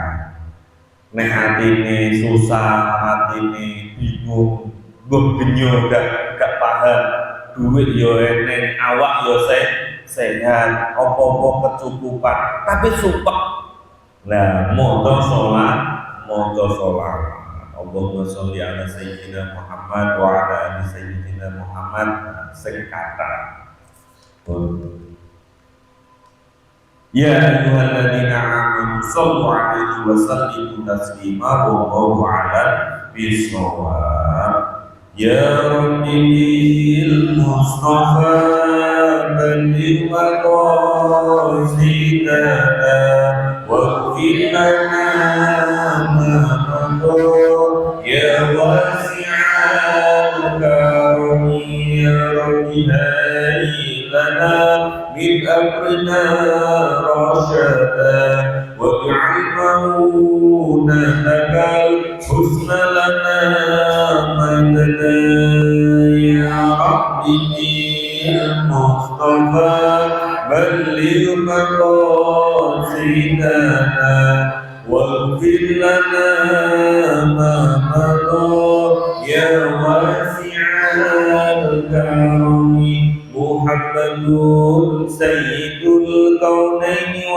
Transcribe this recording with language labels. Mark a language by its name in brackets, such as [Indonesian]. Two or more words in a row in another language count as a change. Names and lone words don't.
[Javanese] Nek atine susah, atine bingung, mbok benyo gak paham, duit yo eneng, awak yo sehat, apa-apa kecukupan, tapi sumpah. Nah, moto sholat. [Arabic] اللهم صل على سيدنا محمد وعلى آل سيدنا محمد wa ala ali sayyidina Muhammad [Javanese] sing kata. [Arabic] يا أيها الذين آمنوا صلوا عليه وسلموا تسليما والله أعلم بالصواب. يا رب بالمصطفى بلغ مقاصدنا واغفر لنا ما مضى يا واسع الكرم يا رب هيئ لنا من أمرنا رشدا واجعل معونتك الحسن لنا مددا يا رب بالمصطفى بلغ مقاصدنا واغفر لنا ما مضى يا واسع الكرم محمد سيد الكونين